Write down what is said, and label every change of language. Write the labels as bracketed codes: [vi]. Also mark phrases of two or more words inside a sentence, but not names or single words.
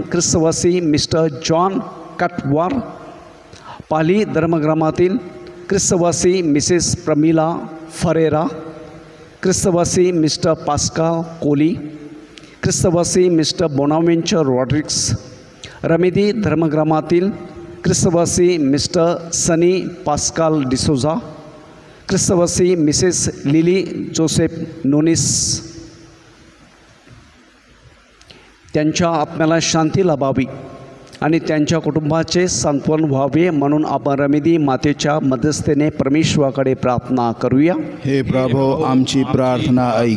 [mr] ख्रिस्तवासी मिस्टर जॉन कटवार, पाली धर्मग्रामातील ख्रिस्तवासी मिसेस प्रमिला फरेरा, ख्रिस्तवासी मिस्टर पास्कल कोली, ख्रिस्तवासी मिस्टर बोनावेंचर रॉड्रिक्स, रमेदी धर्मग्रामातील ख्रिस्तवासी मिस्टर सनी पास्कल डिसोजा, ख्रिस्तवासी मिसेस लिली जोसेफ नोनिस. त्यांच्या आत्म्याला शांती लाभावी आणि त्यांच्या कुटुंबाचे सांत्वन व्हावे म्हणून आपण रमेदी मातेच्या मध्यस्थीने परमेश्वराकडे प्रार्थना करूया. हे प्रभो आमची प्रार्थना ऐक.